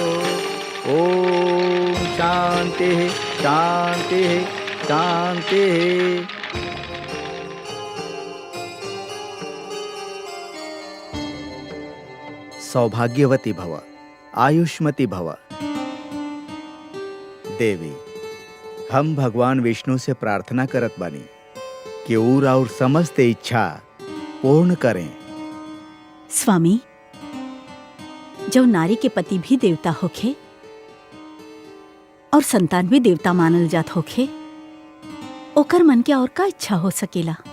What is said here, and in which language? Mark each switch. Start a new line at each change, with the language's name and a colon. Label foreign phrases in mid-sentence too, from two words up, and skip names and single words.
Sanskrit: ओम शांति शांति शांति। सौभाग्यवती भव, आयुष्मती भव।
Bhojpuri: देवी, हम भगवान विष्णु से प्रार्थना करत बानी कि और समस्त इच्छा पूर्ण करें। स्वामी, जो नारी के पति भी देवता होखे और संतान भी देवता मानल जात होखे, ओकर मन के और का इच्छा हो सकेला।